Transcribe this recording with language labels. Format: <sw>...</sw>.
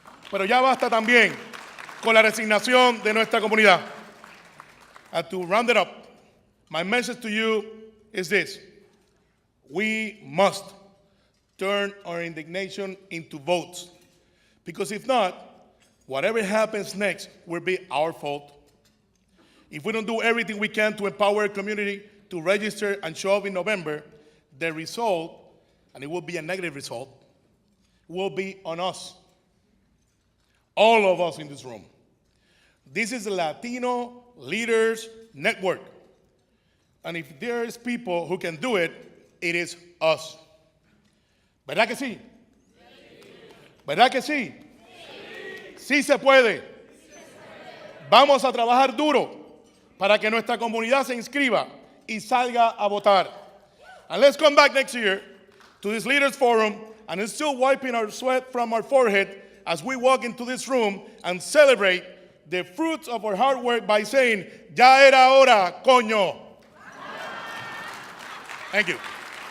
<es>Pero ya basta también con la resignación de nuestra comunidad.</es> <en>And to round it up, my message to you is this. We must turn our indignation into votes. Because if not, whatever happens next will be our fault. If we don't do everything we can to empower our community to register and show up in November, the result, and it will be a negative result, will be on us. All of us in this room. This is the Latino Leaders Network. And if there is people who can do it, it is us.</en> <es>¿Verdad que sí? ¿Verdad que sí? Sí se puede. Vamos a trabajar duro para que nuestra comunidad se inscriba y salga a votar.</es> <en>And let's come back next year to this Leaders Forum and still wiping our sweat from our forehead as we walk into this room and celebrate the fruits of our hard work by saying,</en> <es>ya era hora, coño.</es> <en>Thank you.</en>